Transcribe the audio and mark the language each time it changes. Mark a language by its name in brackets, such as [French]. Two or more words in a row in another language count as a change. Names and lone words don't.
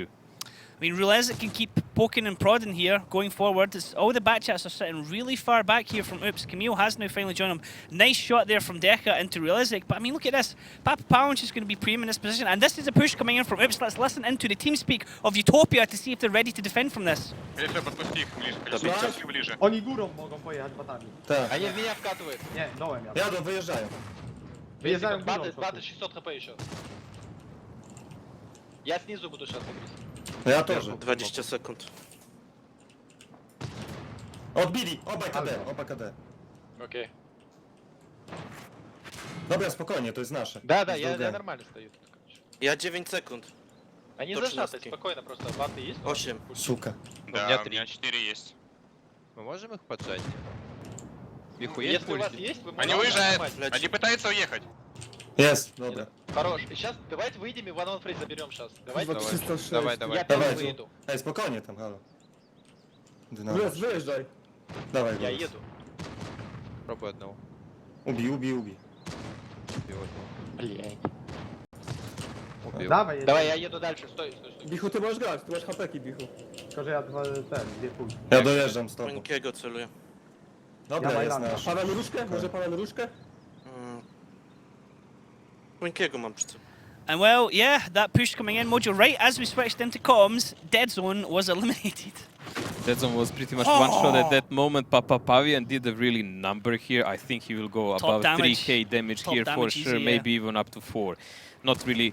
[English] I mean, Rulezek can keep poking and prodding here going forward. All the Batchats are sitting really far back here from Oops. Camille has now finally joined him. Nice shot there from Deca into Rulezek. But I mean, look at this. Papa Pound's just going to be prime in this position. And this is a push coming in from Oops. Let's listen into the team speak of Utopia to see if they're ready to defend from this. [Polish] Oni górą mogą pojechać batami. [Russian] Так. Они в меня вкатывают. [Polish] Nie, dołem ja. Jadą, wyjeżdżają. Wyjeżdżają górą. [Russian] Баты 600 хп еще. Я снизу буду сейчас агрессивно. [Polish] No ja тоже. 20 sekund. Odbili, oba KD, oba KD. [Russian] Окей. [Polish] Dobra, spokojnie, to jest nasze. [Russian] Да, [Polish] To jest [Russian] я [Polish] drugie. [Russian] нормально стою тут, короче. [Polish] Ja 9 sekund. [Russian] Они Точно зажаты, таки. спокойно, просто баты есть? 8. Сука. Да, у меня 4 есть. Мы можем их поджать? Бихуя Если у вас есть, вы Они можете уезжают. нажимать. Они пытаются уехать. [Polish] Jest, dobra. [Russian] Хорош. Сейчас давайте выйдем и [English] one on free [Russian] заберем сейчас. Давайте. Давай. Я первый Давайте. выйду. [Polish] Ej, spokojnie tam, halo. Dynamo. Wyjeżdżaj. Dawaj, [Russian] Я [Polish] Borys. [Russian] еду. Пробуй одного. [Polish] Ubij, ubij, ubij. [Russian] Убил одного. Блядь. Убил. [Polish] Dawaj, [Russian] Давай, я еду дальше. Стой. [Polish] Bichu, ty możesz grać, ty masz hapeki, Bichu. Tylko, że ja dwie pulki. Ja dojeżdżam z tobą. Mańkiego celuję. Dobra, jest nasz. Pana różkę? Może pana różkę? Mańkiego mam przy sobie. [English] And well, yeah, that push coming in, Mojo, right as we switched into comms, Dead Zone was eliminated. Dead Zone was pretty much one shot at that moment. Papa Pavian did a really number here. I think he will go above damage. 3k damage Top here for damage sure, easy, maybe even up to 4. Not really.